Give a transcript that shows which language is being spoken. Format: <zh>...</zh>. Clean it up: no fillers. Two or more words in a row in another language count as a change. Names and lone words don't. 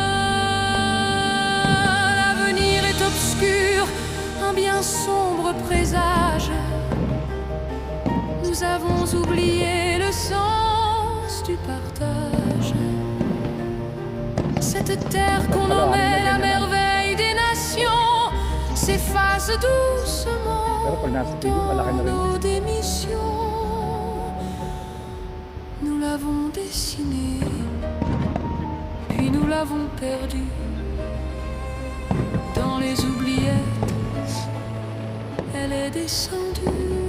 <fr>L'avenir est obscur, un bien Nous avons oublié le sens du partage. Cette terre qu'on nommait la merveille des nations s'efface doucement</fr> <tl>Pero pag nasa TV, malaki na</tl> <fr>dans</fr> <tl>rin.</tl> <fr>nos démissions. Nous l'avons dessinée, puis nous l'avons perdue dans les oubliettes. Elle est descendue.</fr>